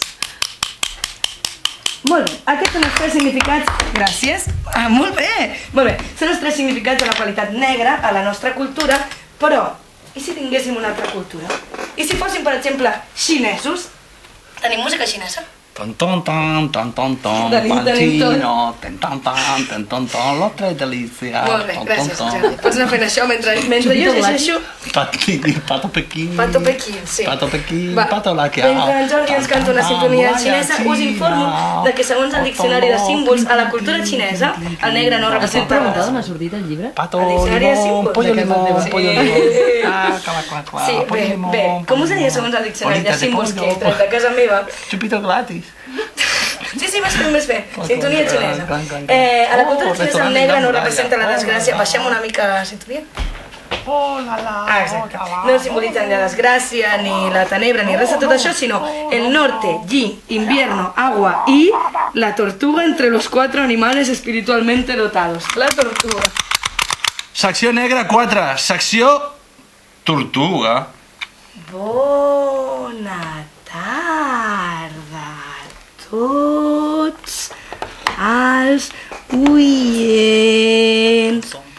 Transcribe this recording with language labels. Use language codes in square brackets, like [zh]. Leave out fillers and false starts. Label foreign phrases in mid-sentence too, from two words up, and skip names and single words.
[ca] Molt bé, aquests són els 3 significats... Gràcies. Molt bé. Molt bé, són els 3 significats de la qualitat negra a la nostra cultura, però i si tinguéssim una altra cultura? I si fóssim, per exemple, xinesos? Tenim música xinesa? Ton ton ton ton ton ton, Tenim tot. pancino, ten ton ton, ten ton ton, lo tres delícia. Molt bé, gràcies, Jordi. Pots anar fent això mentre jo llegeixo [es] Pato Pequín. Pato Pequín, sí. Pato Pequín, [ca] Va, pato la que ha. mentre en Jordi ens canta una sintonia xinesa, us informo de que segons el diccionari de símbols a la cultura xinesa, el negre no Has fet representa preguntar res. d'on ha sortit el llibre? Pato, El diccionari de limón, símbols. pollo, De casa limón, teva. pollo, Sí. limón. Ah, cala, cala, cala, Sí, pollo, bé, limón, bé. Com us diria segons el diccionari de [es] bolitas de [ca] símbols que he pollo. tret de casa meva? [es] Chupito gratis. [ca] Sí, més bé. Sintonia xinesa. Clan, clan, clan. A la cultura xinesa el restaurant negre no Muralla. representa la desgràcia. Baixem una mica la sintonia. Oh, la, la. Ah, exacte. No simbolitzen ni la desgràcia, ni la tenebra, ni res de tot això, sinó [es] el norte, yi, invierno, agua y la tortuga entre los 4 animales espiritualmente dotados. [ca] La tortuga. Secció negra 4, secció tortuga. Bona tarda a tots els oients.